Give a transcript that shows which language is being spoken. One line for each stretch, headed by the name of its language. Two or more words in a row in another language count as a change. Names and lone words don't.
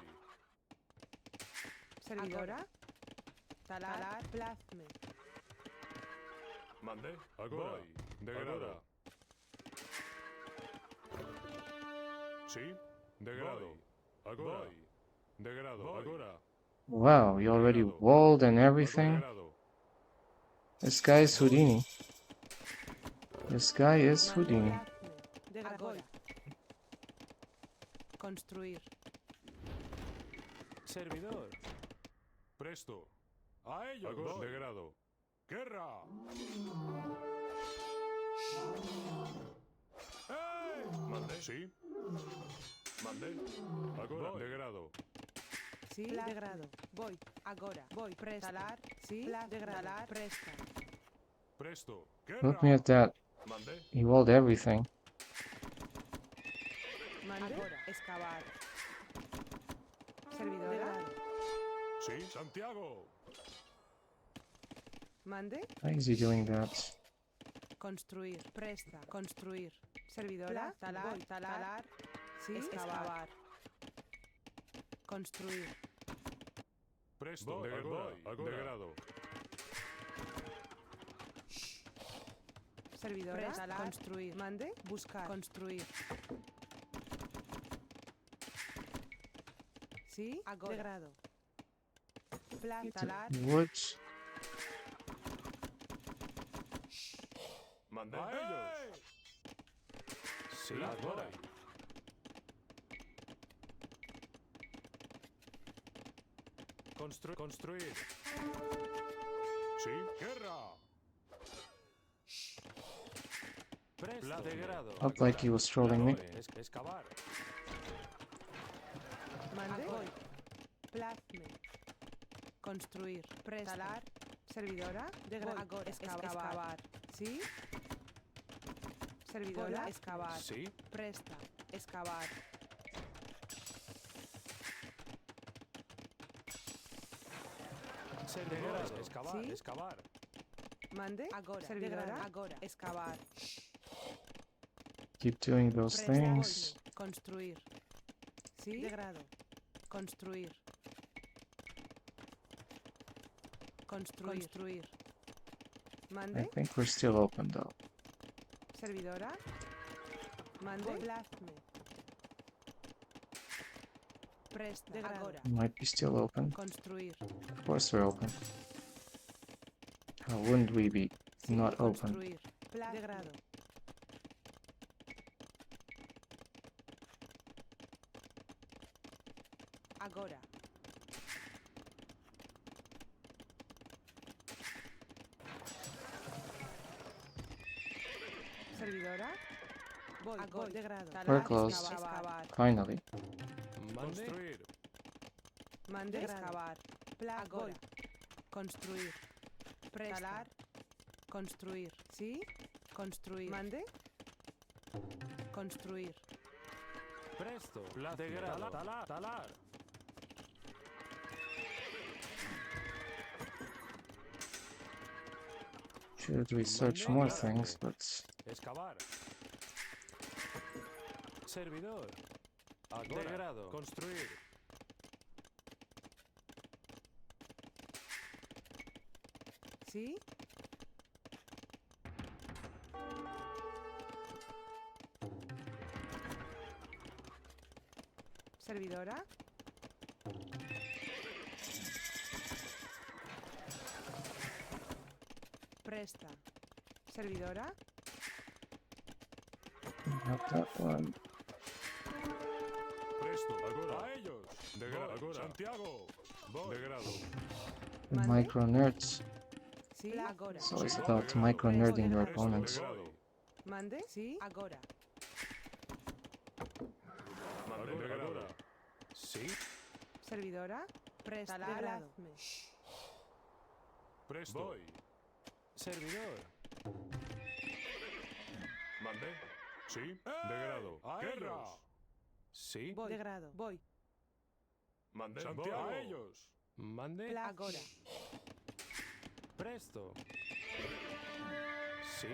Spanish: Servidora. Talar. Plazme. Mande. Agora. Degrado. Sí. Degrado. Agora. Degrado. Agora.
English: Wow, you already walled and everything? This guy is Houdini. This guy is Houdini.
Spanish: Agora. Construir. Servidor. Presto. A ellos. Agora. Degrado. Guerra. ¡Eh! Mande. Sí. Mande. Agora. Degrado. Sí. Degrado. Voy. Agora. Voy. Presta. Talar. Sí. Degrado. Presta. Presto. Guerra.
English: Look me at that.
Spanish: Mande.
English: He walled everything.
Spanish: Mande. Agora. Excavar. Servidora. Degrado. Sí. Santiago. Mande.
English: Why is he doing that?
Spanish: Construir. Presta. Construir. Servidora. Talar. Voy. Talar. Sí. Excavar. Construir. Presto. Agora. Degrado. Servidora. Talar. Construir. Mande. Buscar. Construir. Sí. Agora. Degrado. Talar.
English: Wood.
Spanish: Mande. A ellos. Sí. Agora. Construir. Sí. Guerra. Presto. Degrado.
English: Looked like he was trolling me.
Spanish: Excavar. Mande. Voy. Plazme. Construir. Presta. Talar. Servidora. Degrado. Agora. Excavar. Sí. Servidora. Excavar. Sí. Presta. Excavar. Servidora. Excavar. Sí. Excavar. Mande. Agora. Servidora. Agora. Excavar.
English: Keep doing those
Spanish: Presta.
English: things.
Spanish: Voy. Construir. Sí. Degrado. Construir. Construir.
English: I
Spanish: Mande.
English: think we're still open though.
Spanish: Servidora. Mande. Plazme. Presta. Agora.
English: Might be still open.
Spanish: Construir.
English: Of course we're open. How wouldn't we be
Spanish: Sí.
English: not open?
Spanish: Construir. Degrado. Agora. Servidora. Voy. Agora. Degrado.
English: We're close.
Spanish: Excavar.
English: Finally.
Spanish: Construir. Mande. Excavar. Agora. Construir. Presta. Talar. Construir. Sí. Construir. Mande. Construir. Presto. Degrado. Talar.
English: Should research more things, but
Spanish: Excavar. Servidor. Agora. Degrado. Construir. Sí. Servidora. Presta. Servidora.
English: not that one.
Spanish: Presto. Agora. A ellos. Degrado. Agora. Santiago. Degrado.
English: Micro nerds.
Spanish: Sí. Agora.
English: It's always about micro nerding your opponents.
Spanish: Degrado. Mande. Sí. Agora. Mande. Degrado. Sí. Servidora. Presta. Degrado. Presto. Voy. Servidor. Mande. Sí. Degrado. A ellos. Sí. Voy. De grado. Voy. Mande. Santiago. A ellos. Mande. Agora. Presto. Sí.